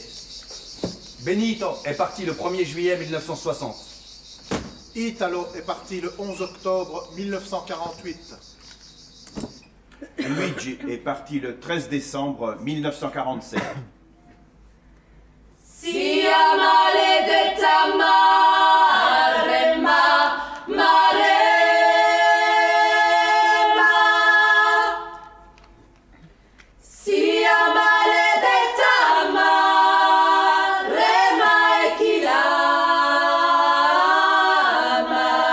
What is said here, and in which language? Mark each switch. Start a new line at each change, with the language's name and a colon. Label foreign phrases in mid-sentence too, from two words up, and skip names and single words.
French: Benito est parti le 1er juillet 1960. Italo est parti le 11 octobre 1948. Luigi est parti le 13 décembre 1947.
Italian: Sia maledetta Maremma, Maremma. Sia maledetta Maremma e chi l'ama.